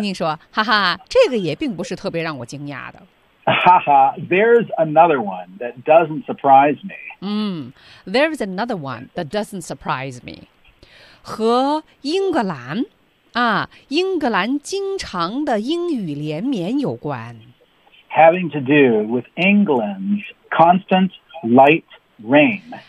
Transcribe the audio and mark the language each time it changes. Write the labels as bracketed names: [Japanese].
[Chinese] 晶说，哈哈，这个也并不是特别让我惊讶的。 [English] 哈哈 ，there's another one that doesn't surprise me. There's another one that doesn't surprise me. [Chinese] 和英格兰啊，英格兰经常的英语连绵有关。 [English] Having to do with England's constant light rain.